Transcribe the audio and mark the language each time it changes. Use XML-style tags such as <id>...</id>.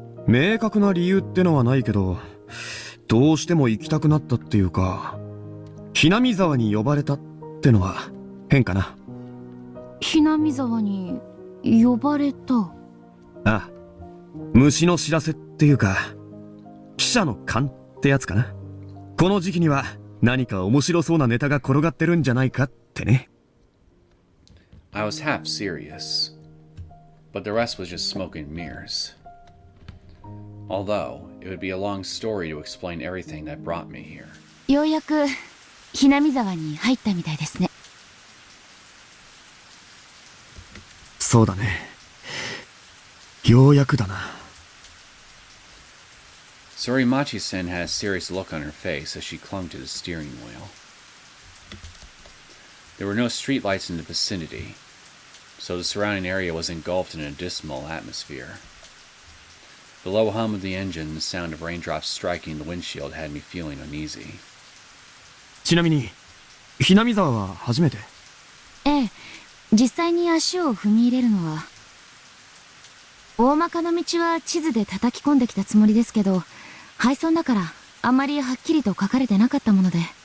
<ja>明確な理由ってのはないけど、どうしても行きたくなったっていうか、ひなみ沢に呼ばれたってのは変かな。ひなみ沢に呼ばれた？ああ、虫の知らせっていうか、記者の勘ってやつかな。この時期には何か面白そうなネタが転がってるんじゃないかってね。</ja> <en>I was half serious, but the rest was just smoke and mirrors. Although, it would be a long story to explain everything that brought me here.</en> <ja>ようやくひなみ沢に入ったみたいですね。そうだね。ようやくだな。</ja> <en>Sorimachi-sen had a serious look on her face as she clung to the steering wheel. There were no streetlights in the vicinity, so the surrounding area was engulfed in a dismal atmosphere. The low hum of the engine and the sound of raindrops striking the windshield had me feeling uneasy.</en> <ja>ちなみに、ひなみ沢は初めて？ええ、実際に足を踏み入れるのは。大まかな道は地図で叩き込んできたつもりですけど、配送だからあんまりはっきりと書かれてなかったもので。</ja>